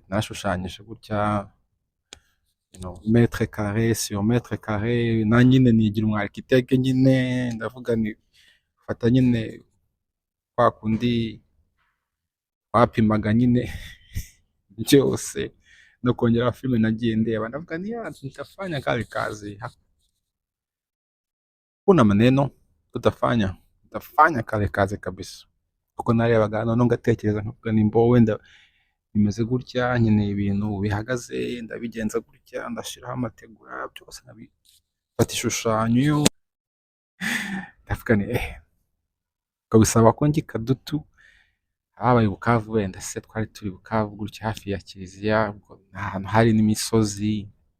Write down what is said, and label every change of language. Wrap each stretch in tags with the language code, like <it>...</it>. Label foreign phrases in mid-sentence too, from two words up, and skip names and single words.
<rw>Nashushanyije gutya,</rw> <fr>metre carré sur metre carré,</fr> <rw>na nyine nigira umu architecte nyine, ndavuga ni fata nyine kwa kundi bapimaga nyine byose, no kongera filime nagiye ndeba, ndavuga ni</rw> <sw>nitafanya kale kazi, hakuna maneno, nitafanya kale kazi kabisa.</sw> <rw>Kuko narebaga none ngatekereza nkavuga ni mbo wenda bimeze gutya, nkeneye ibintu bihagaze, ndabigenza gutya, ndashiraho amategura, byose nkabifata ishushanyo, ndavuga ni ukabisaba ko njya ikadutu, habaye Bukavu, wenda se twari turi Bukavu gutya hafi ya kiliziya, ahantu hari n'imisozi,</rw>